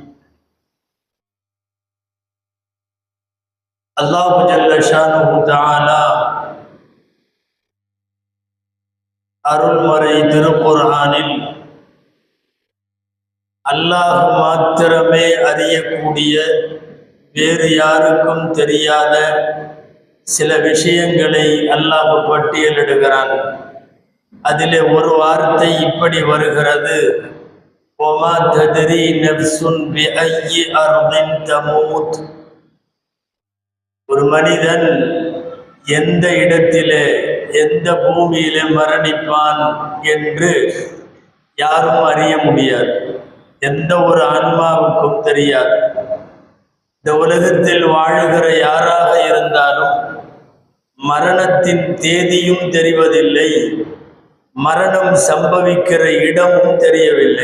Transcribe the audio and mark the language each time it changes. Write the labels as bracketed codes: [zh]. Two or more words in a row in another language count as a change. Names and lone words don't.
[ta] அல்லாஹு [ar] جل شأنه تعالى [ta] அருள்மறை திருக்குர்ஆனில் அல்லாஹ் மாத்திரமே அறியக்கூடிய, வேறு யாருக்கும் தெரியாத சில விஷயங்களை அல்லாஹ் பட்டியலிடுகிறான். அதிலே ஒரு வார்த்தை இப்படி வருகிறது: [ar] وَمَا تَدْرِي نَفْسٌ بِأَيِّ أَرْضٍ تَمُوتُ. [ta] ஒரு மனிதன் எந்த இடத்திலே எந்த பூமியிலே மரணிப்பான் என்று யாரும் அறிய முடியாது. எந்த ஒரு ஆன்மாவுக்கும் தெரியாது. இந்த உலகத்தில் வாழுகிற யாராக இருந்தாலும் மரணத்தின் தேதியும் தெரிவதில்லை, மரணம் சம்பவிக்கிற இடமும் தெரியவில்லை.